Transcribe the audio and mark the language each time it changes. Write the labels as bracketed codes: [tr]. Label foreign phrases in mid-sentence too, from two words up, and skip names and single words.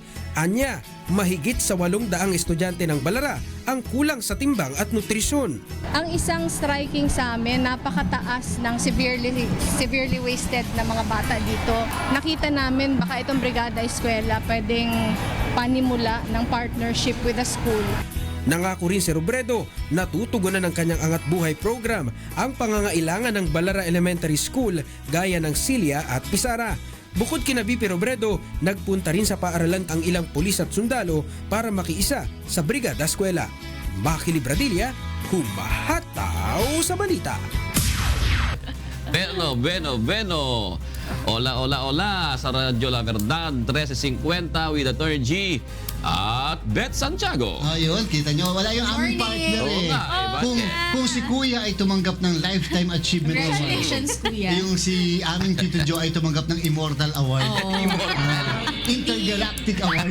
[tl] Anya, mahigit sa 800 estudyante ng Balara ang kulang sa timbang at nutrisyon. Ang isang striking sa amin, napakataas ng [en] severely wasted [tl] na mga bata dito. Nakita namin baka itong Brigada Eskwela pwedeng panimula ng [en] partnership with the school. [tl] Nangako rin si Robredo na tutugunan ng kanyang Angat Buhay program ang pangangailangan ng Balara Elementary School gaya ng silya at pisara. Bukod kina VP Robredo, nagpunta rin sa paaralan ang ilang pulis at sundalo para makiisa sa Brigada Eskwela. Maki Libradilla, humahataw sa balita. [es] Bueno. Hola [tl] sa Radyo La Verdad 1350 with Attorney G at Beth Santiago. Ayun, kita nyo, wala yung aming partner Oo nga, Kung si Kuya ay tumanggap ng Lifetime Achievement Award. [en] Congratulations, Kuya. [tl] Yung si aming Tito Joe ay tumanggap ng Immortal Award. [en] Intergalactic Award.